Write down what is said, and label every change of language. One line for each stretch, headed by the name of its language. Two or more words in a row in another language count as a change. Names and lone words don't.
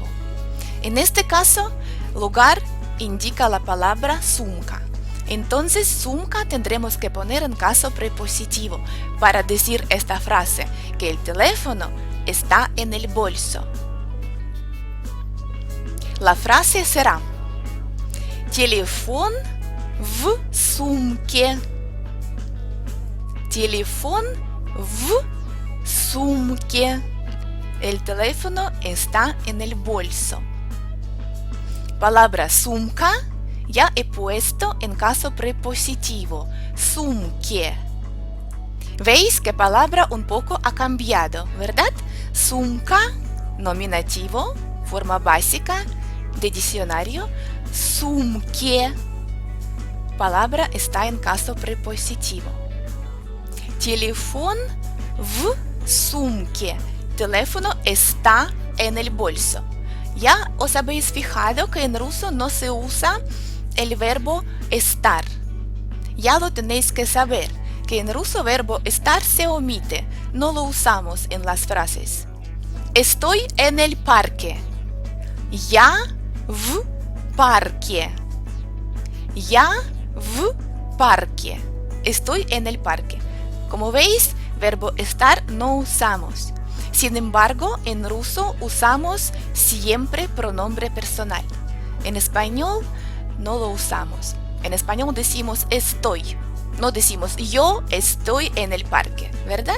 Spanish: En este caso, lugar indica la palabra sumka. Entonces, sumka tendremos que poner en caso prepositivo para decir esta frase, que el teléfono está en el bolso. La frase será:
Russian: Телефон в сумке. Телефон в сумке.
Spanish: El teléfono está en el bolso. Palabra sumka ya he puesto en caso prepositivo, sumke. ¿Veis que palabra un poco ha cambiado, verdad? Sumka, nominativo, forma básica de diccionario. Sumke, palabra está en caso prepositivo.
Russian: Телефон в сумке.
Spanish: Teléfono está en el bolso. Ya os habéis fijado que en ruso no se usa el verbo estar. Ya lo tenéis que saber, que en ruso verbo estar se omite, no lo usamos en las frases. Estoy en el parque.
Russian: Я в парке. Я в парке.
Spanish: Estoy en el parque. Como veis, verbo estar no usamos. Sin embargo, en ruso usamos siempre pronombre personal. En español no lo usamos. En español decimos estoy. No decimos yo estoy en el parque, ¿verdad?